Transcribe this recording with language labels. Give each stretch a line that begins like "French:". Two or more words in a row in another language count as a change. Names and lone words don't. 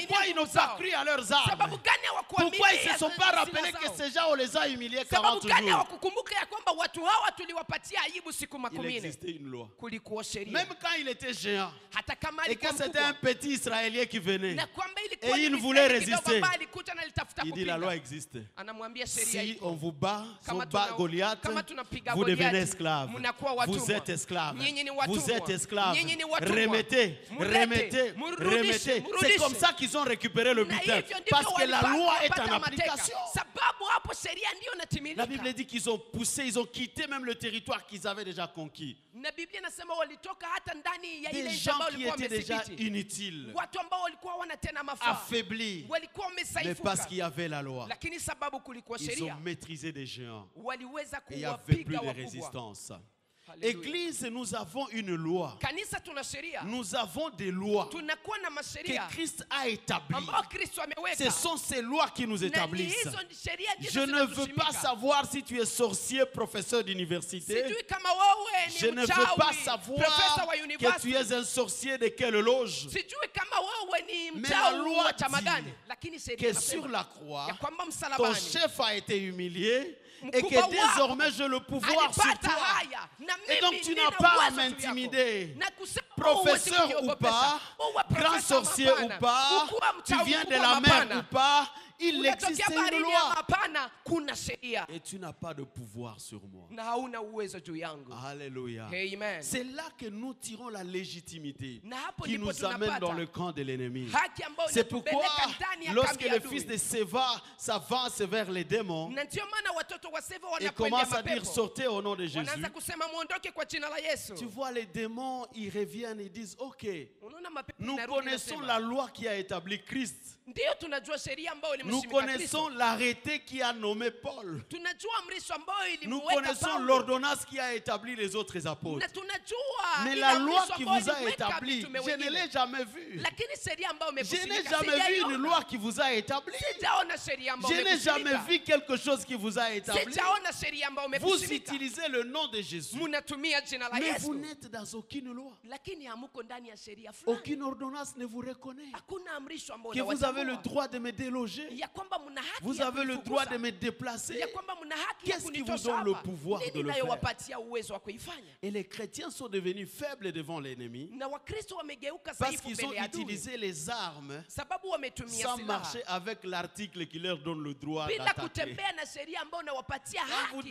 French: Pourquoi ils n'ont
Swahili: nguvu
French: pas
Swahili: zao?
French: cru à leurs armes?
Swahili: Sababu gani hawakuamini
French: Pourquoi ils ne se sont pas
Swahili: silaha
French: rappelés que
Swahili: zao?
French: ces gens, on les a humiliés
Swahili: Sababu
French: 40
Swahili: gani
French: jours?
Swahili: hawakukumbuka ya kwamba watu hawa tuliwapatia aibu siku
French: Il
Swahili: 40?
French: existait une loi.
Swahili: Kulikuwa sheria.
French: Même quand il était géant,
Swahili: Hata kama
French: et que
Swahili: alikuwa
French: c'était un
Swahili: mkubwa.
French: petit Israélien qui venait,
Swahili: Na kwamba ilikuwa
French: et il
Swahili: ni
French: voulait
Swahili: Israeli kidogo
French: résister.
Swahili: ambaye alikuja na alitafuta
French: il dit la loi
Swahili: kupinga.
French: existe.
Swahili: Anamwambia sheria
French: Si
Swahili: iko.
French: on vous bat, si on
Swahili: Kama
French: bat
Swahili: tuna-
French: Goliath,
Swahili: kama tunapiga
French: vous devenez
Swahili: Goliathi,
French: esclave.
Swahili: mnakuwa watumwa.
French: Vous êtes esclave.
Swahili: Nyinyi ni
French: Vous
Swahili: watumwa.
French: êtes esclave.
Swahili: Nyinyi ni watumwa.
French: Remettez,
Swahili: Mulete,
French: remettez,
Swahili: murudishe,
French: remettez. C'est
Swahili: murudishe.
French: comme ça qu'ils ont récupéré le
Swahili: Na
French: butin.
Swahili: hivyo ndivyo
French: Parce que la loi est
Swahili: walipata
French: en
Swahili: mateka.
French: application.
Swahili: Sababu hapo sheria ndio inatimilika.
French: La Bible dit qu'ils ont poussé, ils ont quitté même le territoire qu'ils avaient déjà conquis.
Swahili: Na Biblia inasema walitoka hata ndani ya ile
French: Des
Swahili: nchi
French: gens
Swahili: ambayo
French: qui
Swahili: walikuwa
French: étaient déjà
Swahili: wamethibiti.
French: inutiles,
Swahili: Watu ambao walikuwa wana tena mafaa.
French: affaiblis,
Swahili: Walikuwa
French: mais
Swahili: wamesaifuka.
French: parce qu'il y avait la loi.
Swahili: Lakini sababu kulikuwa
French: Ils
Swahili: sheria.
French: ont maîtrisé des géants.
Swahili: Waliweza
French: Et il n'y avait plus
Swahili: kuwapiga
French: de
Swahili: wakubwa.
French: résistance. Hallelujah. Église, nous avons une loi.
Swahili: Kanisa tuna sheria.
French: Nous avons des lois
Swahili: Tunakuwa na
French: que
Swahili: masheria
French: Christ a établies.
Swahili: ambao Kristo ameweka.
French: Ce sont ces lois qui nous
Swahili: Na ni
French: établissent.
Swahili: hizo sheria ndizo
French: Je ne veux
Swahili: zinatushimika.
French: pas savoir si tu es sorcier, professeur d'université.
Swahili: Sijui kama wewe
French: Je
Swahili: ni
French: ne veux
Swahili: mchawi,
French: pas
Swahili: profesa
French: savoir
Swahili: wa
French: que tu
Swahili: university.
French: es un sorcier de quelle loge.
Swahili: Sijui kama wewe ni
French: Mais la
Swahili: mchawi
French: loi
Swahili: wa chama
French: dit
Swahili: gani. Lakini sheria
French: Que
Swahili: inasema
French: sur la croix,
Swahili: ya kwamba
French: ton
Swahili: msalabani
French: chef a été humilié et
Swahili: Mkubwa
French: que
Swahili: wako
French: désormais j'ai le pouvoir sur
Swahili: alipata
French: toi.
Swahili: haya na
French: Et donc
Swahili: mimi
French: tu
Swahili: nina
French: n'as pas à
Swahili: uwezo juu yako.
French: m'intimider.
Swahili: Na kusema
French: Professeur
Swahili: huwezi
French: ou
Swahili: kuniogopesha.
French: pas,
Swahili: Uwe
French: grand
Swahili: profesa
French: sorcier ou
Swahili: mapana.
French: pas,
Swahili: Ukuwa
French: tu
Swahili: mchawi,
French: viens de
Swahili: ukuwa
French: la mer
Swahili: mapana.
French: ou pas, il
Swahili: Unatokea
French: existe une
Swahili: baharini ama
French: loi.
Swahili: hapana, kuna sheria
French: Et tu n'as pas de pouvoir sur moi.
Swahili: na hauna uwezo juu yangu.
French: Alléluia.
Swahili: Amen.
French: C'est là que nous tirons la légitimité
Swahili: Na hapo
French: qui
Swahili: ndipo
French: nous amène
Swahili: tunapata
French: dans le camp de l'ennemi.
Swahili: haki ambayo
French: C'est pourquoi,
Swahili: inatupeleka ndani ya
French: lorsque
Swahili: kambi ya
French: le
Swahili: adui.
French: fils de Séva s'avance vers les démons,
Swahili: Na ndio maana watoto wa Seva
French: il
Swahili: wanakwenda
French: commence à dire
Swahili: mapepo.
French: sortez au nom de Jésus.
Swahili: Wanaanza kusema muondoke kwa jina la Yesu.
French: Tu vois, les démons, ils reviennent, ils disent ok,
Swahili: Unaona mapepo
French: nous
Swahili: inarudi
French: connaissons
Swahili: inasema,
French: la loi qui a établi Christ.
Swahili: Ndio tunajua sheria ambayo
French: Nous
Swahili: ilimshimika
French: connaissons
Swahili: Kristo.
French: l'arrêté qui a nommé Paul.
Swahili: Tunajua amrisho ambayo
French: Nous
Swahili: ilimweka
French: connaissons
Swahili: Paulo.
French: l'ordonnance qui a établi les autres apôtres.
Swahili: Na tunajua
French: Mais
Swahili: ile
French: la loi
Swahili: amrisho
French: qui
Swahili: ambayo
French: vous a
Swahili: ilimweka
French: établi,
Swahili: mitume
French: je ne
Swahili: wengine.
French: l'ai jamais vue.
Swahili: Lakini sheria ambayo
French: Je n'ai
Swahili: umekushimika
French: jamais vu une
Swahili: sijaiona.
French: loi qui vous a établi.
Swahili: Sijaona sheria ambayo
French: Je n'ai jamais
Swahili: umekushimika.
French: vu quelque chose qui vous a établi.
Swahili: Sijaona sheria ambayo
French: Vous
Swahili: umekushimika.
French: utilisez le nom de Jésus,
Swahili: Munatumia jina la
French: mais vous
Swahili: Yesu.
French: n'êtes dans aucune loi.
Swahili: Lakini hamuko ndani ya sheria fulani.
French: Aucune ordonnance ne vous reconnaît.
Swahili: Hakuna amrisho ambayo
French: Que vous avez le
Swahili: unawatambua.
French: droit de me déloger.
Swahili: Ya kwamba mna haki
French: Vous
Swahili: ya
French: avez le
Swahili: kunifukuza.
French: droit de me déplacer.
Swahili: Ya kwamba mna haki ya
French: Qu'est-ce qui vous
Swahili: kunitosha
French: donne le
Swahili: hapa.
French: pouvoir
Swahili: Nini
French: de le faire?
Swahili: inayowapatia uwezo wa kuifanya?
French: Et les chrétiens sont devenus faibles devant l'ennemi
Swahili: Na Wakristo wamegeuka
French: parce
Swahili: dhaifu
French: qu'ils ont
Swahili: mbele ya adui.
French: utilisé les armes
Swahili: Sababu wametumia
French: sans
Swahili: silaha
French: marcher avec l'article qui leur donne le droit
Swahili: bila
French: d'attaquer.
Swahili: kutembea na sheria ambayo inawapatia
French: Quand vous